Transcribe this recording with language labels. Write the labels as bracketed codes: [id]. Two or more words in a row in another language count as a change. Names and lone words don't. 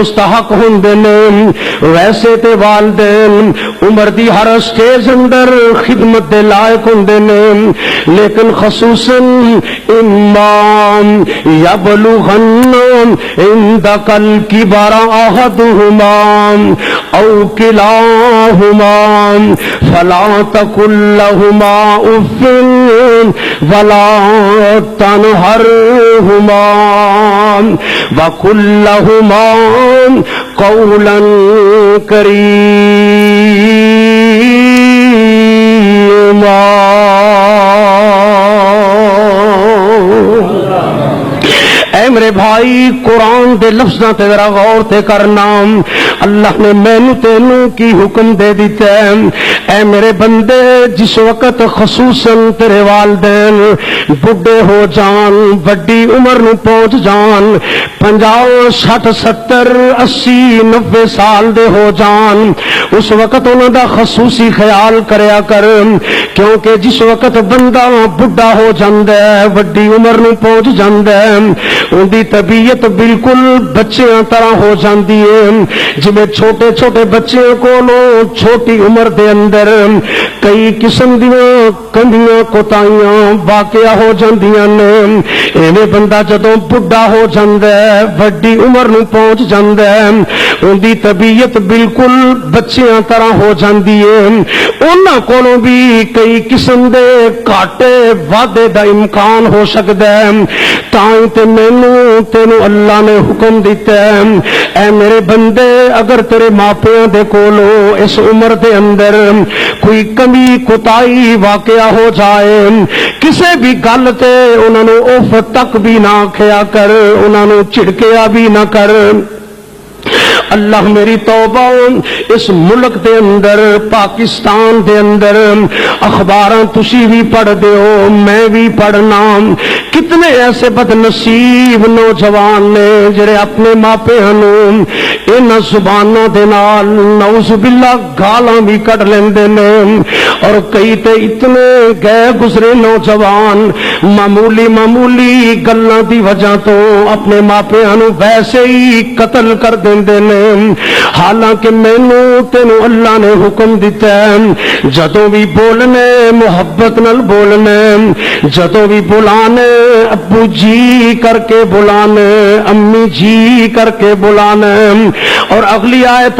[pa] مستحق ہوندے نے، ویسے تے والدین عمر دی ہر سٹیج اندر خدمت دے لائق ہوندے نے، لیکن خصوصاً [ar] امام یبلغن عندک الکبر احدہما او کلاہما فلا تقل لہما اف ولا تنہرہما وقل لہما قولا کریما۔ [pa] اے میرے بھائی، قرآن دے لفظاں تے ذرا غور تے کرنا، اللہ نے مینوں تینوں کی حکم دے دیتا ہے، اے میرے بندے جس وقت خصوصاً تیرے والدین بڈھے ہو جان، بڑی عمر نو پہنچ جان، 50 60 70 80 90 سال دے ہو جان، اس وقت انہوں دا خصوصی خیال کریا کر، کیونکہ جس وقت بندہ بڈھا ہو جاندا ہے، بڑی عمر نو پہنچ جاندا ہے، ان دی طبیعت بالکل بچیاں طرح ہو جاندی ہے، جویں چھوٹے چھوٹے بچیاں کولوں چھوٹی عمر دے اندر کئی قسم دیاں کمیاں کوتاہیاں واقعہ ہو جاندیاں نے، ایویں بندہ جدوں بڈھا ہو جاندا ہے، بڑی عمر نو پہنچ جاندا ہے، ان دی طبیعت بالکل بچیاں طرح ہو جاندی ہے، انہاں کولوں بھی کئی قسم دے گھاٹے وعدے دا امکان ہو سکدا ہے، تاں تے مینوں تینوں اللہ نے حکم دیتا ہے اے میرے بندے، اگر تیرے ماپیاں دے کولوں اس عمر دے اندر کوئی کمی کوتاہی واقعہ ہو جائے، کسے بھی گل تے انہاں نوں اف تک بھی نہ کھیا کر، انہاں نوں جھڑکیا بھی نہ کر۔ اللہ میری توبہ، اس ملک دے اندر پاکستان دے اندر اخباراں تسی بھی پڑھ دیو، میں بھی پڑھنا، کتنے ایسے بد نصیب نوجوان نے جڑے اپنے ماپیاں نوں انہاں زباناں دے نال نعوذ باللہ گالاں بھی کڈ لیندے نے، اور کئی تے اتنے گئے گزرے نوجوان معمولی گلاں دی وجہ تو اپنے ماپیاں نوں ویسے ہی قتل کر دیندے نے، حالانکہ مینوں تینوں اللہ نے حکم دیتا ہے جدوں بھی بولنے محبت نال بولنے، جدوں بھی بلانے ابو جی کر کے بلانے، امی جی کر کے بلانے، اور اگلی آیت